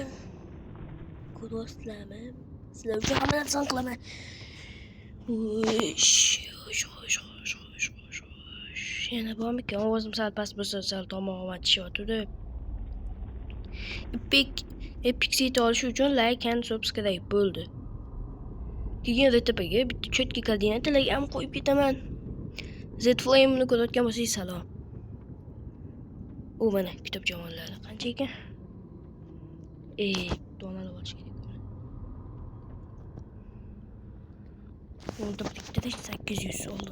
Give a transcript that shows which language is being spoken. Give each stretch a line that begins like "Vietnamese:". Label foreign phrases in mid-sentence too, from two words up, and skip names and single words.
Uzbek: Ko'rasizlarmi? Sizlar uchun hamma narsani qilaman. Yana bormikan? Ovozim sal past bo'lsa, sal tomog'im achishyapti. Epic Seed olish uchun
English: like and subscribe
Uzbek: bo'ldi. Keyin RTPga bitta cho'tka koordinatalarga ham qo'yib ketaman. Z-Flame'ni ko'rayotgan bo'lsangiz salom. Mana kitob javonlari qancha ekan? Donalab olish kerak. Oldi bitta 800 oldim.